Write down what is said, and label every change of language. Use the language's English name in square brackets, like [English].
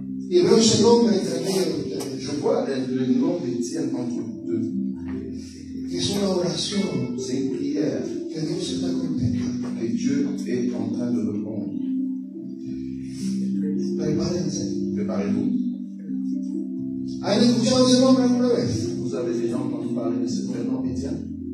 [Spanish] Y veo ese nombre entre medio de ustedes. [French] je vois le nom d'Étienne entre deux. [Spanish] Es una oración [French] C'est une prière [Spanish] que Dios está contestando. [French] que Dieu est en train de répondre. [Spanish] Prepárense. [French] Préparez-vous. [Spanish] ¿Han escuchado ese nombre alguna vez? [French] Vous avez déjà entendu parler de ce prénom Étienne?